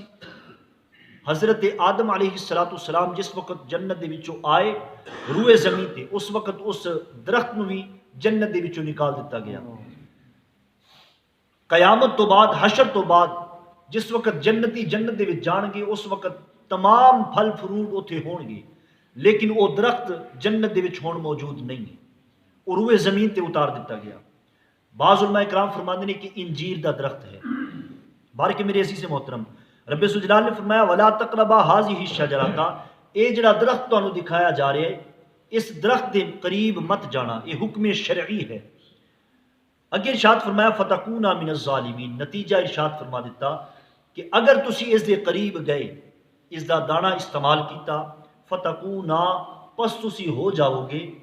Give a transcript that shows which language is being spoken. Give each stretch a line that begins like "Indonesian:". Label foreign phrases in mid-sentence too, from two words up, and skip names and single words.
Punjabi: حضرت آدم
Arabic: علیہ السلام
Punjabi: جس وقت جنت دے وچوں آئے روئے زمین تے اس وقت اس درخت نو بھی جنت دے وچوں نکال دیتا گیا. قیامت تو بعد حشر تو بعد جس وقت جنتی جنت دے وچ جان گے اس وقت تمام پھل فروٹ اوتھے ہون گے، لیکن وہ درخت جنت دے وچ ہون موجود نہیں ہے، وہ روئے زمین تے اتار دیتا گیا. بعض علماء کرام فرماندے نے کہ انجیر دا درخت ہے. بارک میرے عزیز محترم، رب ذوالجلال نے فرمایا
Arabic: ولا تقربا ہاذہ الشجرۃ
Punjabi: اے جڑا درخت تانوں دکھایا جا رہا ہے اس درخت دے قریب مت جانا، یہ حکم شرعی ہے. اگے ارشاد فرمایا
Arabic: فتکونا من الظالمین،
Punjabi: نتیجہ ارشاد فرما دیتا کہ اگر تسی اس دے قریب گئے اس دا دانا استعمال کیتا فتکونا پس تسی ہو جاؤ گے،